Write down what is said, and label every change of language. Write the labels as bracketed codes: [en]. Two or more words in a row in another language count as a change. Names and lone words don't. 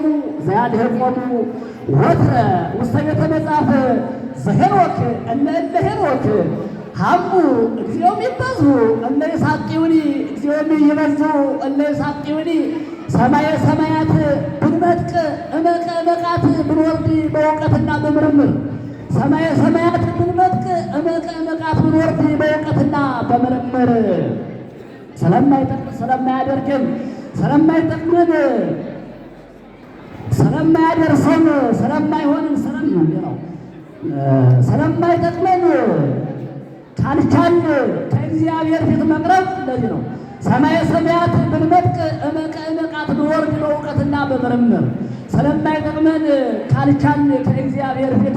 [gez] ዘያልህቆሙ ወትረ ውስተ ቤተ መጻሕፍት ዘሄኖክ እለ ሄኖክ ሀሙ። እግዚኦሚ ይበዝሁ እለ ይሳቅዩኒ። እግዚኦሚ ይበዝሁ እለ ይሳቅዩኒ። [am] ሰማየ ሰማያት ብንመጥቅ እመቀ እመቃት ብንወርድ በእውቀትና በምርምር። ሰማየ ሰማያት ብንመጥቅ እመቀ እመቃት ብንወርድ በእውቀትና በምርምር። ስለማይጠቅም ስለማያደርግም ስለማይጠቅምን ስለማያደርሰን ስለማይሆንን ስለማይጠቅመን ካልቻል ከእግዚአብሔር ፊት መቅረብ እንደዚህ ነው። ሰማየ ሰማያት ብንመጥቅ እመቀ እመቃት ብንወርድ በእውቀትና በምርምር። ስለማይጠቅመን ካልቻል ከእግዚአብሔር ፊት